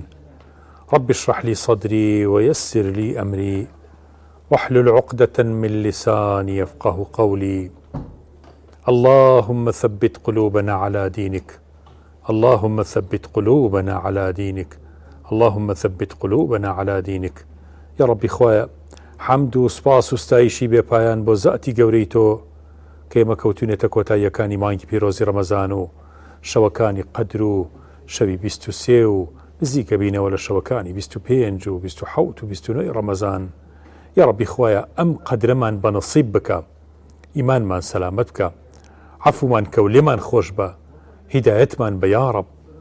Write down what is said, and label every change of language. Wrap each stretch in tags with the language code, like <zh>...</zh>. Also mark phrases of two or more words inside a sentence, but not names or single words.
<ar>رب اشرح لي صدري ويسر لي أمري واحلل عقدة من لساني يفقه قولي. اللهم ثبت قلوبنا على دينك، اللهم ثبت قلوبنا على دينك، اللهم ثبت قلوبنا على دينك. يا ربي</ar> <ckb>خوايا حمد و سپاس و ستایشی بێ پایان بۆ زاتی گەورەی تۆ کە ئێمە کەوتونێتە کۆتاییەکانی مانگی پیرۆزی ڕەمەزان و شەوەکانی قەدر و شەوی 23 و نزیکە بینەوە لە شەوەکانی 25 و 27 و 29 ڕەمەزان.</ckb> <ar>یا ربی</ar> <ckb>خوایا ئەم قەدرەمان بە نەسیب بکە، ئیمانمان سەلامەت بکە، عەفومان کە و لێمان خۆش بە، هیدایەتمان بە</ckb> <ar>یا رب.</ar>